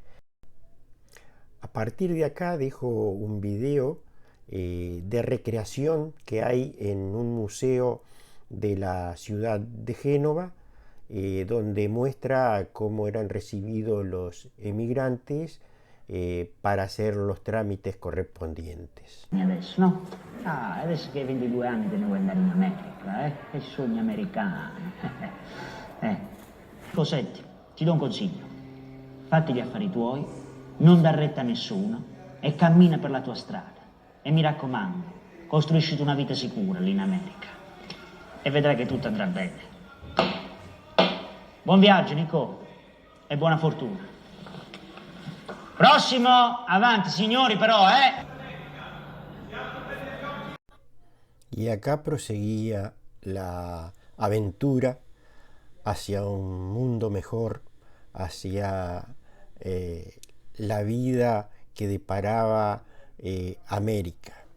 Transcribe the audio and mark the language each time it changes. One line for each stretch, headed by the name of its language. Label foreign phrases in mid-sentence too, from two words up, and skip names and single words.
Spanish: A partir de acá dejo un video de recreación que hay en un museo de la ciudad de Génova, donde muestra cómo eran recibidos los emigrantes para hacer los trámites correspondientes.
Italian: Adesso, no? Ah, adesso che hai 22 anni te ne vuoi andare in America, eh? Che sogno americano. Senti, ti do un consiglio. Fatti gli affari tuoi, non dar retta a nessuno e cammina per la tua strada. E mi raccomando, costruisciti una vita sicura lì in America. E vedrai che tutto andrà bene. Buon viaggio, Nico, e buona fortuna. Próximo, avanti, signori, però,
Spanish: Y acá proseguía la aventura hacia un mundo mejor, hacia la vida que deparaba América.